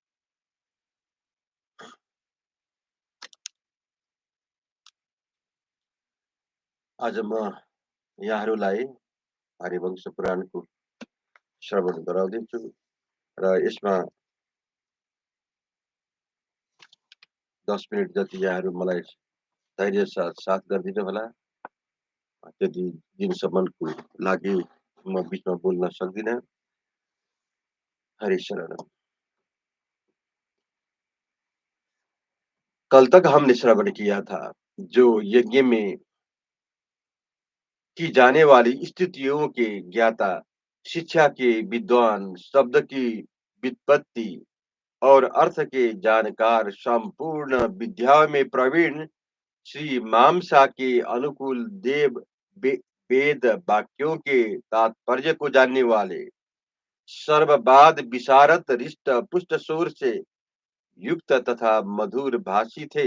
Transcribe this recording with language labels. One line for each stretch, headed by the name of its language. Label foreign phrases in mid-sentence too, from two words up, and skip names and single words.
Nepali: आज म यहाँहरूलाई हरिवंश पुराणको श्रवण गराउँदैछु र यसमा 10 मिनट जति यहाँहरू मलाई धैर्य साथ गरिदिनु होला। त्यति दिनसम्मको लागि म बीचमा बोल्न सक्दिनँ। हरि शरण।
Hindi: कल तक हमने श्रवण किया था जो यज्ञ में की जाने वाली स्थितियों के ज्ञाता, शिक्षा के विद्वान, शब्द की व्युत्पत्ति और अर्थ के जानकार, संपूर्ण विद्याओं में प्रवीण श्री मामसा के अनुकूल देव वेद वाक्यों के तात्पर्य को जानने वाले, सर्ववाद विशारद रिष्ट पुष्ट शोर से युक्त तथा मधुर भाषी थे।